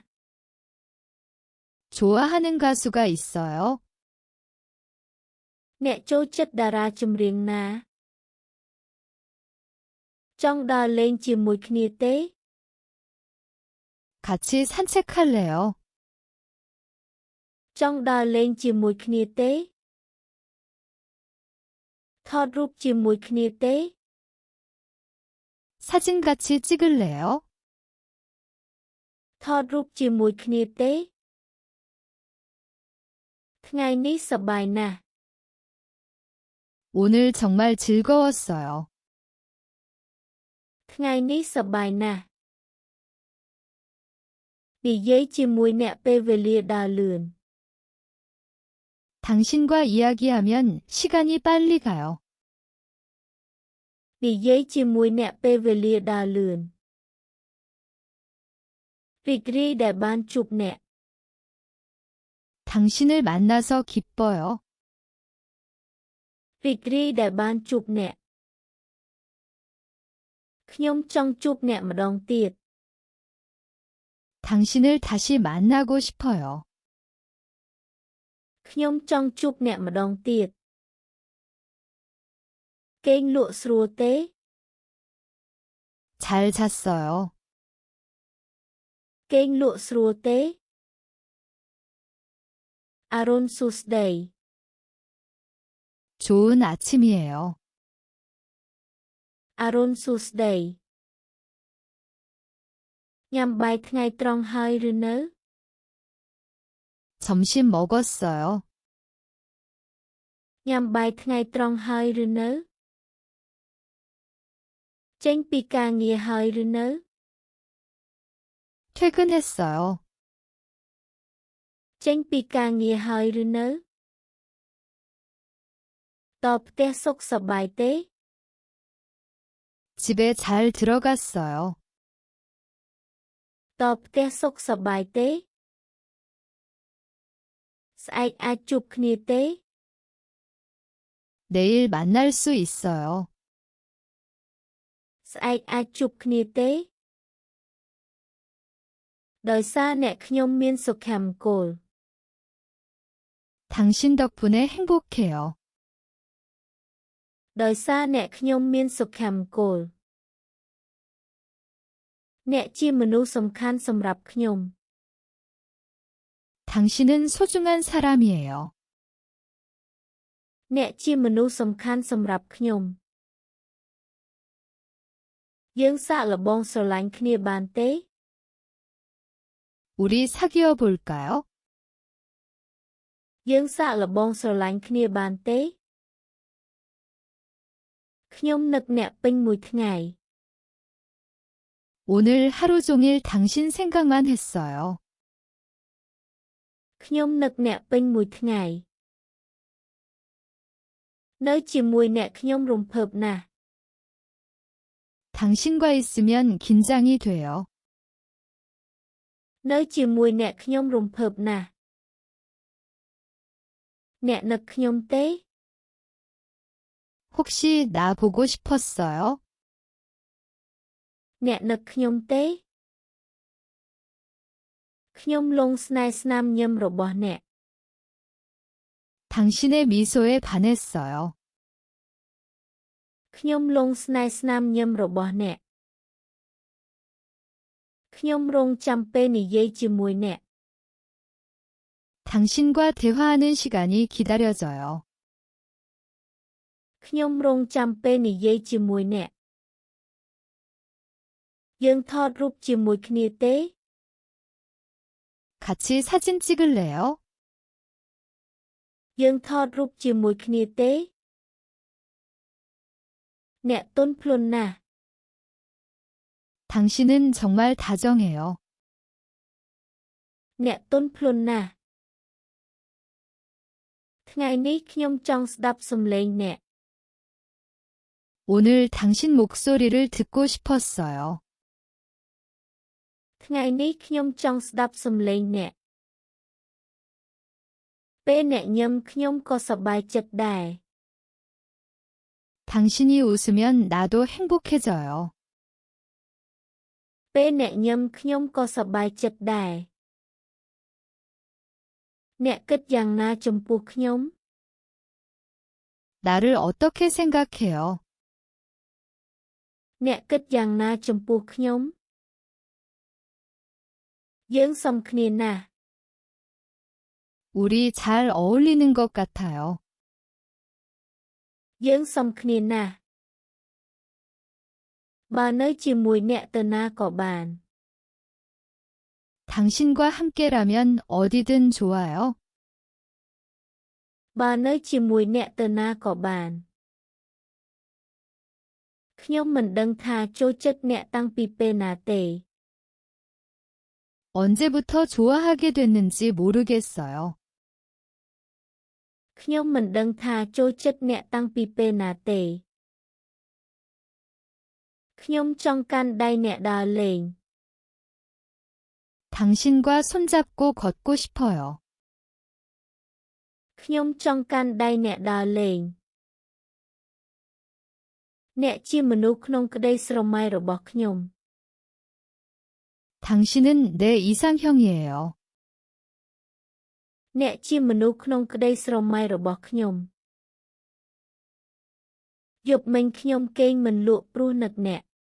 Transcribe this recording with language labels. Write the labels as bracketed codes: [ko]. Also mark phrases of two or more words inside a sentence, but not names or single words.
[ko] 좋아하는 가수가 있어요? [km] អ្នកចូលចិត្តតារាចម្រៀងណា ចង់ដើរលេងជាមួយគ្នាទេ [ko] 같이 산책할래요? [km] ចង់ដើរលេងជាមួយគ្នាទេ ថតរូបជាមួយគ្នាទេ [ko] 사진 같이 찍을래요? [km] ថតរូបជាមួយគ្នាទេ ថ្ងៃនេះសប្បាយណាស់ [ko] 오늘 정말 즐거웠어요. [km] ថ្ងៃនេះសប្បាយណាស់ និយាយជាមួយអ្នកពេលវេលាដើរលឿន [ko] 당신과 이야기하면 시간이 빨리 가요. [km] និយាយជាមួយអ្នកពេលវេលាដើរលឿន រីករាយដែលបានជួបអ្នក [ko] 당신을 만나서 기뻐요. [km] រីករាយដែលបានជួបអ្នក ខ្ញុំចង់ជួបអ្នកម្ដងទៀត [ko] 당신을 다시 만나고 싶어요. [km] ខ្ញុំចង់ជួបអ្នកម្ដងទៀត គេងលក់ស្រួលទេ [ko] 잘 잤어요. [km] គេងលក់ស្រួលទេ អរុណសួស្តី [ko] 좋은 아침이에요. [km] អរុណសួស្តីញ៉ាំបាយថ្ងៃត្រង់ហើយឬនៅ [ko] 점심 먹었어요. [km] ញ៉ាំបាយថ្ងៃត្រង់ហើយឬនៅ ចេញពីការងារហើយឬនៅ [ko] 퇴근했어요. [km] ចេញពីការងារហើយឬនៅ តបផ្ទះសុខសប្បាយទេ [ko] 집에 잘 들어갔어요. [km] តបផ្ទះសុខសប្បាយទេ ស្អែកអាចជួបគ្នាទេ [ko] 내일 만날 수 있어요. [km] ស្អែកអាចជួបគ្នាទេ ដោយសារអ្នកខ្ញុំមានសុភមង្គល [ko] 당신 덕분에 행복해요. [km] ដោយសារអ្នកខ្ញុំមានសុភមង្គល អ្នកជាមនុស្សសំខាន់សម្រាប់ខ្ញុំ [ko] 당신은 소중한 사람이에요. [km] អ្នកជាមនុស្សសំខាន់សម្រាប់ខ្ញុំ យើងសាកល្បងស្រឡាញ់គ្នាបានទេ [ko] 우리 사귀어 볼까요? [km] យើងសាកល្បងស្រឡាញ់គ្នាបានទេ ខ្ញុំនឹកអ្នកពេញមួយថ្ងៃ [ko] 오늘 하루 종일 당신 생각만 했어요. [km] ខ្ញុំនឹកអ្នកពេញមួយថ្ងៃ នៅជាមួយអ្នកខ្ញុំរំភើបណាស់ [ko] 당신과 있으면 긴장이 돼요. [km] នៅជាមួយអ្នកខ្ញុំរំភើបណាស់ អ្នកនឹកខ្ញុំទេ [ko] 혹시 나 보고 싶었어요? [km] អ្នកនឹកខ្ញុំទេ ខ្ញុំលងស្នេហ៍ស្នាមញញឹមរបស់អ្នក [ko] 당신의 미소에 반했어요. [km] ខ្ញុំលងស្នេហ៍ស្នាមញញឹមរបស់អ្នកខ្ញុំរងចាំពេលនិយាយជាមួយអ្នក [ko] 당신과 대화하는 시간이 기다려져요. [km] ខ្ញុំរងចាំពេលនិយាយជាមួយអ្នក យើងថតរូបជាមួយគ្នាទេ [ko] 같이 사진 찍을래요? [km] យើងថតរូបជាមួយគ្នាទេ អ្នកទន់ភ្លន់ណាស់ [ko] 당신은 정말 다정해요. [km] អ្នកទន់ភ្លន់ណាស់ ថ្ងៃនេះខ្ញុំចង់ស្ដាប់សំឡេងអ្នក [ko] 오늘 당신 목소리를 듣고 싶었어요. [km] ថ្ងៃនេះខ្ញុំចង់ស្ដាប់សំឡេងអ្នក ពេលអ្នកញឹមខ្ញុំក៏សប្បាយចិត្តដែរ [ko] 당신이 웃으면 나도 행복해져요. [km] ពេលអ្នកញឹមខ្ញុំក៏សប្បាយចិត្តដែរ អ្នកគិតយ៉ាងណាចំពោះខ្ញុំ [ko] 나를 어떻게 생각해요? [km] អ្នកគិតយ៉ាងណាចំពោះខ្ញុំ យើងសមគ្នាណាស់ [ko] 우리 잘 어울리는 것 같아요. [km] យើងសមគ្នាណាស់ បើនៅជាមួយអ្នកទៅណាក៏បាន [ko] 당신과 함께라면 어디든 좋아요. [km] បើនៅជាមួយអ្នកទៅណាក៏បាន ខ្ញុំមិនដឹងថាចូលចិត្តអ្នកតាំងពីពេលណាទេ [ko] 언제부터 좋아하게 됐는지 모르겠어요. [km] ខ្ញុំមិនដឹងថាចូលចិត្តអ្នកតាំងពីពេលណាទេ ខ្ញុំចង់កាន់ដៃអ្នកដើរលេង [ko] 당신과 손잡고 걷고 싶어요. [km] ខ្ញុំចង់កាន់ដៃអ្នកដើរលេង អ្នកជាមនុស្សក្នុងក្តីស្រមៃរបស់ខ្ញុំ [ko] 당신은 내 이상형이에요. [km] អ្នកជាមនុស្សក្នុងក្តីស្រមៃរបស់ខ្ញុំ យប់មិញខ្ញុំគេងមិនលក់ព្រោះនឹកអ្នក